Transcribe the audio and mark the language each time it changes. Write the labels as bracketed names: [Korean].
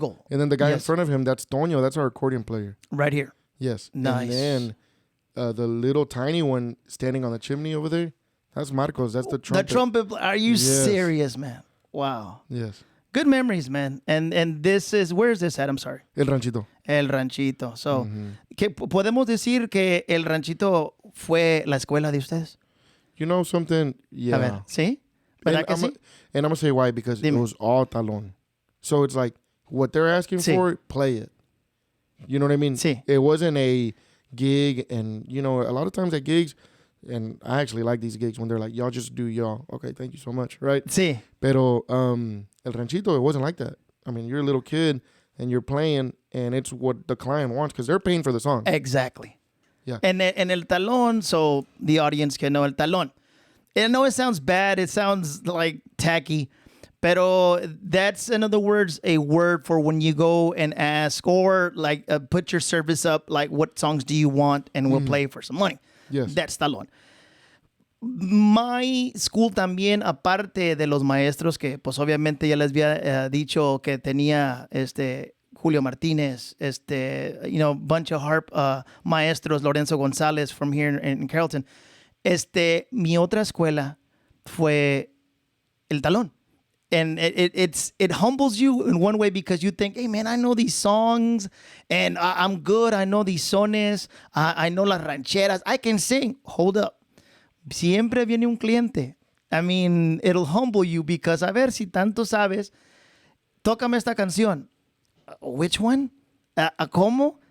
[English] And then the guy in front of him, that's Toño. That's our accordion player. Right here. Yes. Nice. And then the little tiny one standing on the chimney over there, that's Marcos. That's the trumpet. The trumpet. Are you serious, man? Wow. Yes. Good memories, man. And this is, where is this at? I'm sorry. El Ranchito. El Ranchito. [Spanish] So, ¿podemos decir que El Ranchito fue la escuela de ustedes? [English] You know something? Yeah. [Spanish] A ver, ¿sí? ¿Verdad que sí? [English] And I'm going to say why, because it was all talón. So it's like, what they're asking for, play it. You know what I mean? [Spanish] Sí. [English] It wasn't a gig, and, a lot of times at gigs, and I actually like these gigs when they're like, y'all just do y'all. Okay, thank you so much, right? [Spanish] Sí. [English] Pero El Ranchito, it wasn't like that. I mean, you're a little kid, and you're playing, and it's what the client wants, because they're paying for the song. Exactly. Yeah. And el talón, so the audience can know el talón. I know it sounds bad. It sounds like tacky. Pero that's, in other words, a word for when you go and ask or like put your service up, like what songs do you want, and we'll play for some money. Yes. That's talón. My school [Spanish] también, aparte de los maestros que pues obviamente ya les había dicho que tenía Julio Martínez, [English] bunch of harp maestros, [Spanish] Lorenzo González [English] from here in Carrollton. [Spanish] Mi otra escuela fue el talón. [English] And it humbles you in one way because you think, hey, man, I know these songs and I'm good. I know these sones. I know las rancheras. I can sing. Hold up. [Spanish] Siempre viene un cliente. [English] I mean, it'll humble you because, [Spanish] a ver, si tanto sabes, tócame esta canción. [English] Which one? [Spanish] ¿Cómo?